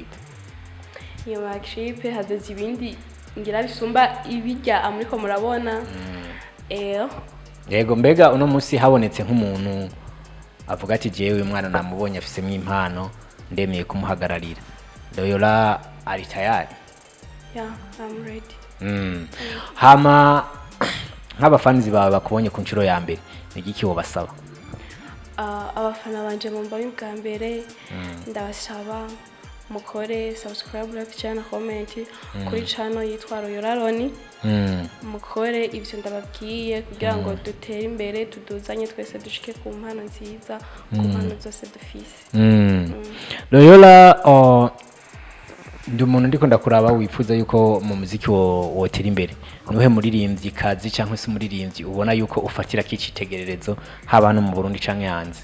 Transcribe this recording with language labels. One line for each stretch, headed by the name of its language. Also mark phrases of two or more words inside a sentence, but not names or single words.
Rundi: nyuma ya clip hazoza ibindi ngira bisumba ibijya amuriko murabona yego mbega uno munsi habonetse nk'umuntu avuga ati jewe mwana namubonye afisemo impano ndemeye kumuhagararira Loyola ari tayari
English: Yeah, I'm ready.
Rundi: hama nk'abafanizi bawe bakubonye ku nshuro ya mbere ni iki wobasaba? Abafana banje mu mbonye bwa mbere ndabasaba mukore subscribe, like, channel, comment kuri channel yitwa Royal Loni. Mukore ivyo ndababwiye kugira ngo dutere imbere, tuduzanye twese dushike ku mpano nziza, ku mpano zose dufise. Loyola ndi umuntu ndiko ndakuraba wifuza yuko mu muziki wotera imbere, nuhe muririmbyi kazi cyangwa se muririmbyi ubona yuko ufatira kicitegererezo haba no mu Burundi canke hanze?